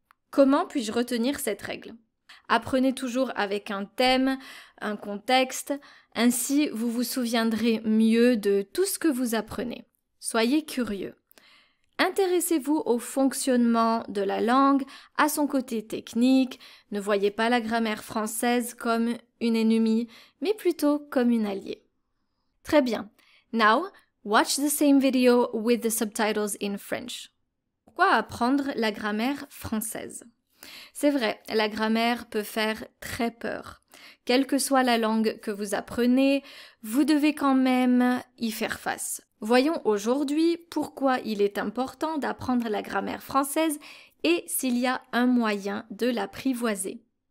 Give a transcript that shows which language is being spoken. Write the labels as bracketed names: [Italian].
[French] Comment puis-je retenir cette règle? Apprenez toujours avec un thème, un contexte, ainsi vous vous souviendrez mieux de tout ce que vous apprenez. Soyez curieux. Intéressez-vous au fonctionnement de la langue, à son côté technique. Ne voyez pas la grammaire française comme une ennemie, mais plutôt comme une alliée. Très bien. [English] Now, watch the same video with the subtitles in French. [French] Pourquoi apprendre la grammaire française? C'est vrai, la grammaire peut faire très peur. Quelle que soit la langue que vous apprenez, vous devez quand même y faire face. Voyons aujourd'hui pourquoi il est important d'apprendre la grammaire française et s'il y a un moyen de l'apprivoiser.